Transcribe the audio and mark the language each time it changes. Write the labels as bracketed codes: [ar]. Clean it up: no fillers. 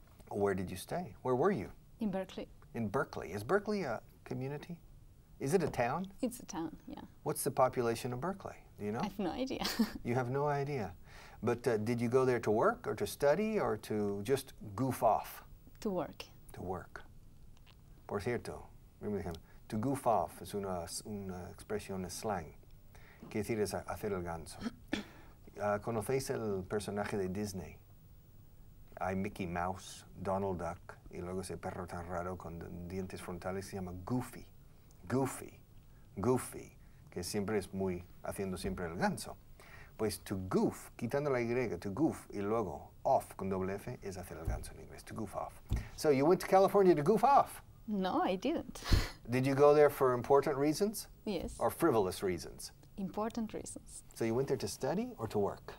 [en] Where did you stay? Where were you? In Berkeley. In Berkeley. Is Berkeley a community? Is it a town? It's a town, yeah. What's the population of Berkeley? Do you know? I have no idea. You have no idea. But did you go there to work or to study or to just goof off? To work. To work. [es] Por cierto, [en] to goof off [es] es una expresión en slang. Quiere decir es hacer el ganso. ¿Conocéis el personaje de Disney? Hay Mickey Mouse, Donald Duck, y luego ese perro tan raro con dientes frontales se llama Goofy. Goofy. Goofy. Que siempre es muy, haciendo siempre el ganso. Pues to goof, quitando la Y, to goof, y luego off con doble F es hacer el ganso en inglés, [en] to goof off. So you went to California to goof off. No, I didn't. Did you go there for important reasons Yes. or frivolous reasons? Important reasons. So you went there to study or to work?